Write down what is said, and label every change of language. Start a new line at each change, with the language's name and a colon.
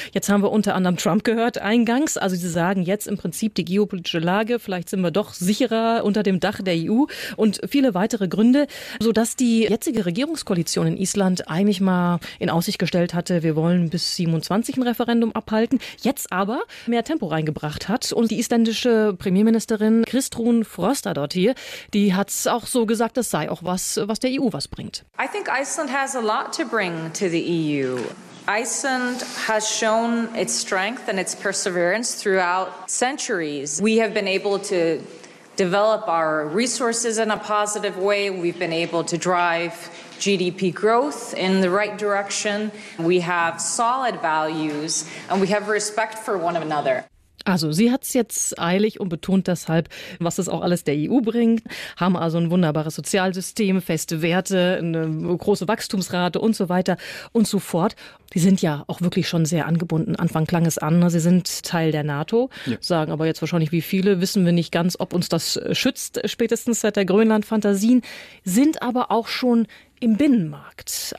German: Jetzt haben wir unter anderem Trump gehört eingangs. Also sie sagen jetzt im Prinzip die geopolitische Lage, vielleicht sind wir doch sicherer unter dem Dach der EU und viele weitere Gründe, sodass die jetzige Regierungskoalition in Island eigentlich mal in Aussicht gestellt hatte, wir wollen bis 27 ein Referendum abhalten, jetzt aber mehr Tempo reingebracht hat. Und die isländische Premierministerin Kristrún Frostadottir, die hat es auch so gesagt, das sei auch was, was der EU was bringt.
English: I think Iceland has a lot to bring to the EU. Iceland has shown its strength and its perseverance throughout centuries. We have been able to develop our resources in a positive way. We've been able to drive GDP growth in the right direction. We have solid values and we have respect for one another.
German: Also sie hat es jetzt eilig und betont deshalb, was es auch alles der EU bringt, haben also ein wunderbares Sozialsystem, feste Werte, eine große Wachstumsrate und so weiter und so fort. Die sind ja auch wirklich schon sehr angebunden. Anfang klang es an, sie sind Teil der NATO, sagen aber jetzt wahrscheinlich wie viele, wissen wir nicht ganz, ob uns das schützt, spätestens seit der Grönland-Fantasien, sind aber auch schon im Binnenmarkt.